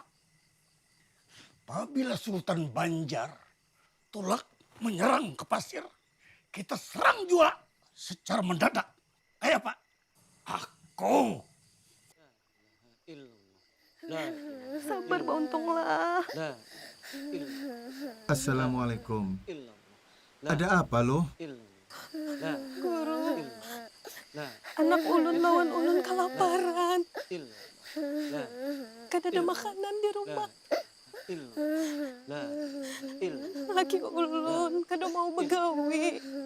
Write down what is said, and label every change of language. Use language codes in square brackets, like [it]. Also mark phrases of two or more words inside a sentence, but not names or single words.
[id] Apabila Sultan Banjar tolak menyerang ke pasir, kita serang juga secara mendadak. Ayo Pak. Aku. Sabar Pak Untunglah. Assalamualaikum. Ada apa loh? [bjn] Guru, anak ulun lawan ulun kelaparan. Kan ada makanan di rumah. Laki ulun kada mau begawi.